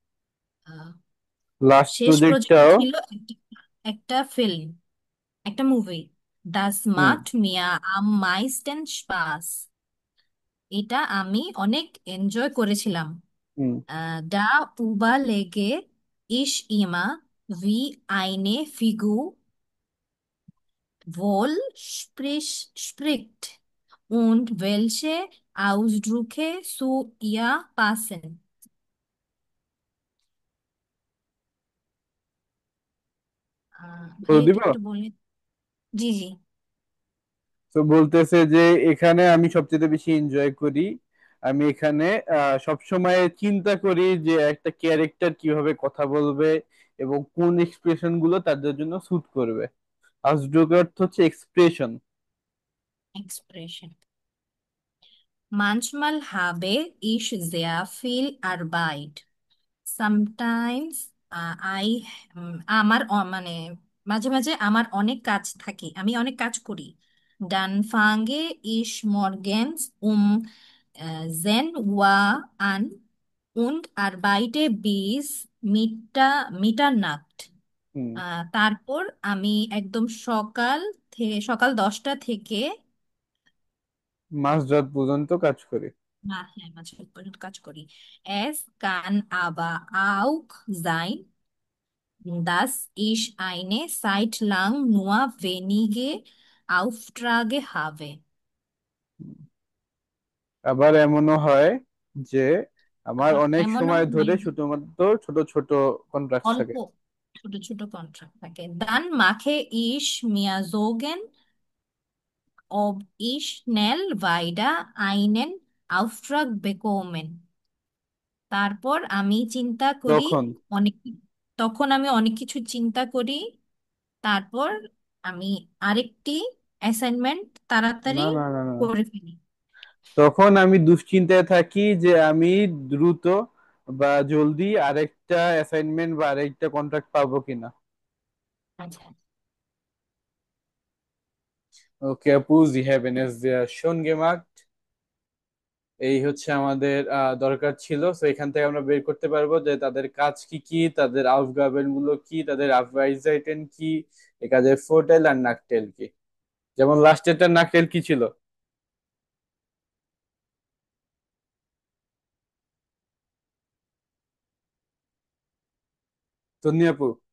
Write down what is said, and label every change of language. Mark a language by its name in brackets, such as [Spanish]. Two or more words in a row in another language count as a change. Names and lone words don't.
[Bangla] লাস্ট শেষ প্রজেক্ট প্রজেক্টটাও। ছিল একটা ফিল্ম, একটা মুভি। Das হুম। [German] macht mir am meisten Spaß. [Bangla] এটা আমি অনেক এনজয় করেছিলাম। হুম। [German] Da überlege ich immer, wie eine Figur wohl spricht und welche Ausdrücke zu ihr passen. [Bangla] বলে ভাইয়া দিব। একটু বলে। জি জি। তো বলতেছে যে এখানে আমি সবচেয়ে বেশি এনজয় করি। আমি এখানে সব সময় চিন্তা করি যে একটা ক্যারেক্টার কিভাবে কথা বলবে এবং কোন এক্সপ্রেশন গুলো তাদের জন্য স্যুট করবে। আউটড্রুক অর্থ হচ্ছে এক্সপ্রেশন। Expression. [German] Manchmal habe ich sehr viel Arbeit. [Bangla] Sometimes আমার মানে মাঝে মাঝে আমার অনেক কাজ থাকে, আমি অনেক কাজ করি। [German] Dann fange ich morgens um 10 Uhr an und arbeite bis Mitternacht. হুম। [Bangla] তারপর আমি একদম সকাল 10টা থেকে মাঝরাত পর্যন্ত কাজ করি। হ্যাঁ মাঝরাত পর্যন্ত কাজ করি। [German] Es kann aber auch sein, dass ich eine Zeit lang nur wenige Aufträge habe. [Bangla] আবার এমনও হয় যে আমার অনেক এমনও সময় ধরে হয় শুধুমাত্র ছোট ছোট কন্ট্রাক্ট অল্প থাকে। ছোট ছোট কন্ট্রাক্ট থাকে। [German] Dann mache ich mir Sorgen, ob ich schnell wieder einen Auftrag bekommen. [Bangla] তারপর আমি চিন্তা করি তখন অনেক, তখন আমি অনেক কিছু চিন্তা করি। তারপর আমি আরেকটি অ্যাসাইনমেন্ট তাড়াতাড়ি না না না না, করে ফেলি। তখন আমি দুশ্চিন্তায় থাকি যে আমি দ্রুত বা জলদি আরেকটা অ্যাসাইনমেন্ট বা আরেকটা কন্ট্রাক্ট পাবো কিনা। আচ্ছা। [German] Okay, Apu, Sie haben es sehr schön gemacht. [Bangla] এই হচ্ছে আমাদের দরকার ছিল। তো এখান থেকে আমরা বের করতে পারবো যে তাদের কাজ কি কি, তাদের আউফগাবেন গুলো কি, তাদের আফভাইজাইটেন কি, এই কাজের ফোরটেল আর নাকটেল কি। যেমন লাস্টেরটা নাকটেল কি ছিল? তন্নি আপু।